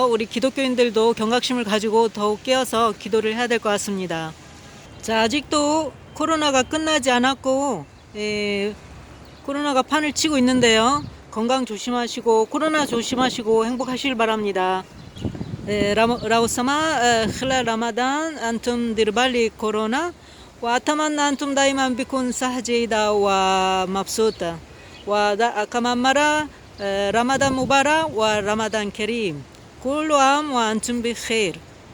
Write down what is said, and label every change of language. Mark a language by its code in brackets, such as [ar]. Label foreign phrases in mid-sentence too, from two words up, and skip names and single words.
[ko] 우리 기독교인들도 경각심을 가지고 더욱 깨어서 기도를 해야 될 것 같습니다. 자, 아직도 코로나가 끝나지 않았고 코로나가 판을 치고 있는데요. 건강 조심하시고 코로나 조심하시고 행복하시길 바랍니다. [ar] 라오사마 خلال رمضان أنتم دير بالي كورونا وأتمنى أنتم دائما بكون صحة جيدة ومبسوطة وكمان مرة رمضان مبارك ورمضان كريم. كل عام وأنتم بخير.